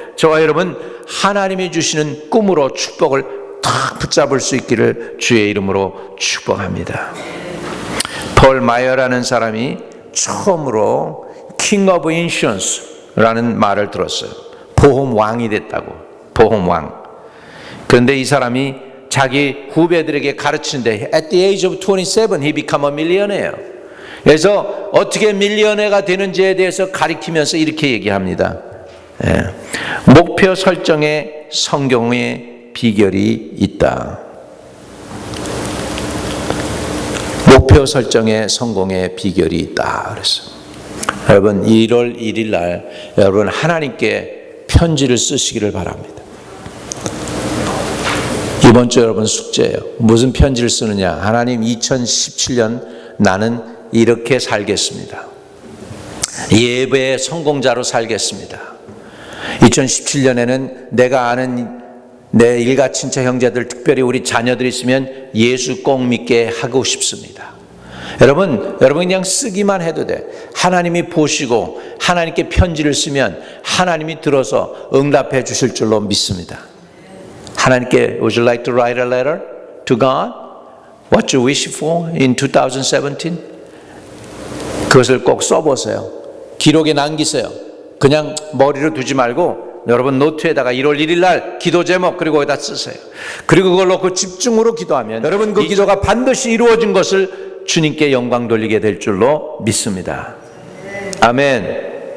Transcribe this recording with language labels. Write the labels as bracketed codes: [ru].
[ko] 저와 여러분, 하나님이 주시는 꿈으로 축복을 탁 붙잡을 수 있기를 주의 이름으로 축복합니다. 폴 마이어라는 사람이 처음으로 킹 오브 인슈런스라는 말을 들었어요. 보험 왕이 됐다고. 보험 왕. 그런데 이 사람이 자기 후배들에게 가르치는데 [en] at the age of 27 he became a millionaire. [ko] 그래서 어떻게 밀리언회가 되는지에 대해서 가르치면서 이렇게 얘기합니다. 목표 설정에 성공의 비결이 있다. 목표 설정에 성공의 비결이 있다. 그랬어. 여러분 1월 1일 날 여러분 하나님께 편지를 쓰시기를 바랍니다. 이번 주 여러분 숙제예요. 무슨 편지를 쓰느냐? 하나님 2017년 나는 이렇게 살겠습니다. 예배의 성공자로 살겠습니다. 2017년에는 내가 아는 내 일가 친척 형제들, 특별히 우리 자녀들 있으면 예수 꼭 믿게 하고 싶습니다. 여러분 그냥 쓰기만 해도 돼. 하나님이 보시고 하나님께 편지를 쓰면 하나님이 들어서 응답해 주실 줄로 믿습니다. 하나님께 [en] Would you like to write a letter to God? What you wish for in 2017? [ko] 그것을 꼭 써보세요. 기록에 남기세요. 그냥 머리로 두지 말고 여러분 노트에다가 1월 1일 날 기도 제목 그리고 거기다 쓰세요. 그리고 그걸 놓고 집중으로 기도하면 여러분 그 기도가 반드시 이루어진 것을 주님께 영광 돌리게 될 줄로 믿습니다. 아멘.